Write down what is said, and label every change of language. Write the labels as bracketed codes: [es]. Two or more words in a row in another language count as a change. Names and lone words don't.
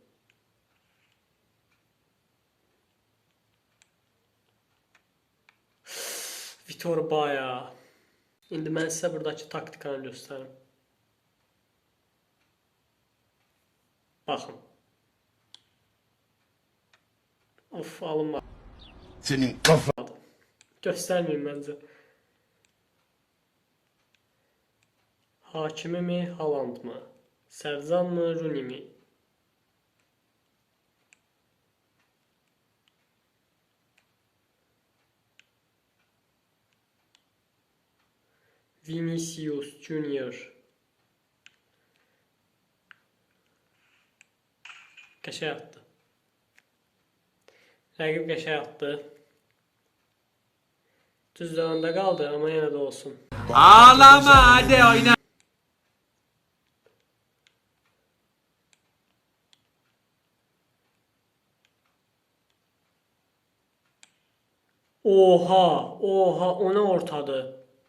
[az] Vitor Baya. İndi mən sizə buradakı taktikanı göstərim. Baxın. Of, alınmadı. [tr] Senin kafa. [az] Göstərməyim məncə. Hakimi mi, Haaland mı? Sərzan mı, Rooney mi? Vinicius Junior. Qəşəng atdı. Rəqib qəşəng atdı. [tr] Düz önde kaldı ama yine de olsun. Ağlama hadi oyna. Oha o ne ortadı.